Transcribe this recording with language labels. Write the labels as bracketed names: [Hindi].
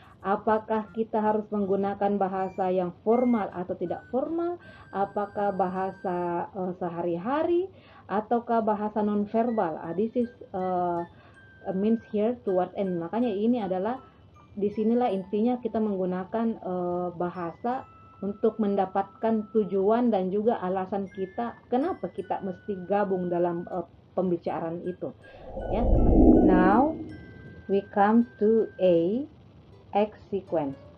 [Indonesian] Apakah kita harus menggunakan bahasa yang formal atau tidak formal? Apakah bahasa sehari-hari ataukah bahasa nonverbal? [English] This is means here towards end. [Indonesian] Makanya ini adalah, disinilah intinya kita menggunakan bahasa untuk mendapatkan tujuan dan juga alasan kita kenapa kita mesti gabung dalam pembicaraan itu ya. [English] Now we come to act sequence.